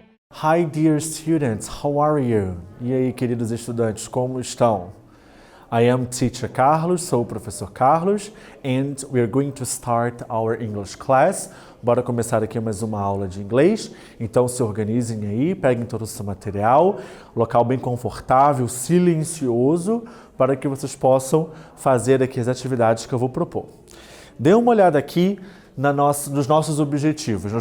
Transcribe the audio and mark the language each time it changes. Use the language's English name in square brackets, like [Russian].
[English] Hi, dear students, how are you? [Portuguese] E aí, queridos estudantes, como estão? [English] I am Teacher Carlos, [Portuguese] sou o professor Carlos, [English] and we are going to start our English class. [Portuguese] Bora começar aqui mais uma aula de inglês. Então se organizem aí, peguem todo o seu material, local bem confortável, silencioso, para que vocês possam fazer aqui as atividades que eu vou propor. Dê uma olhada aqui nos nossos objetivos.